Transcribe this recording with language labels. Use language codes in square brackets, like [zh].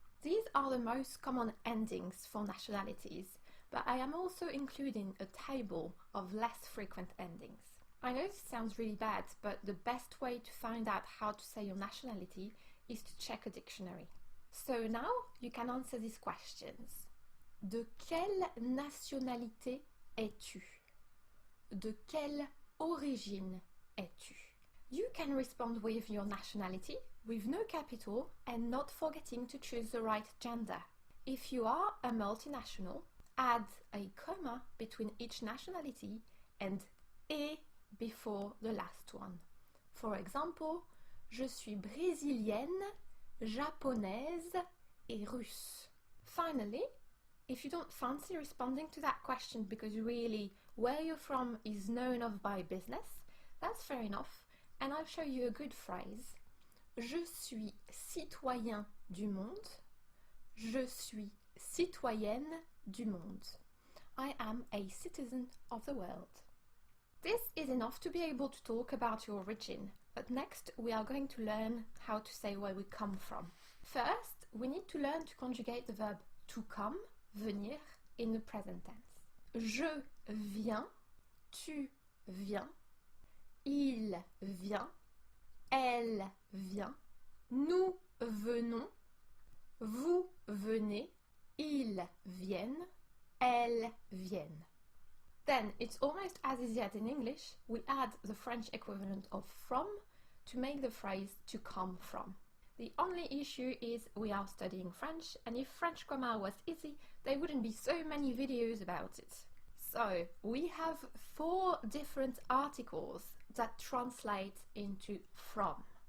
[en] These are the most common endings for nationalities, but I am also including a table of less frequent endings. I know this sounds really bad, but the best way to find out how to say your nationality is to check a dictionary. So now you can answer these questions. [fr] De quelle nationalité es-tu? De quelle origine es-tu? [en] You can respond with your nationality, with no capital, and not forgetting to choose the right gender. If you are a multinational, add a comma between each nationality and et before the last one. For example, [fr] je suis brésilienne, japonaise et russe. [en] Finally, if you don't fancy responding to that question because really where you're from is known of by business, that's fair enough. And I'll show you a good phrase. [fr] Je suis citoyen du monde. Je suis citoyenne du monde. [en] I am a citizen of the world. This is enough to be able to talk about your origin, but next we are going to learn how to say where we come from. First, we need to learn to conjugate the verb to come, venir, in the present tense. [fr] Je viens, tu viens, il vient, elle vient, nous venons, vous venez, ils viennent, elles viennent. [en] Then it's almost as easy as in English, we add the French equivalent of from to make the phrase to come from. The only issue is we are studying French, and if French grammar was easy, there wouldn't be so many videos about it. So, we have 4 different articles that translate into from.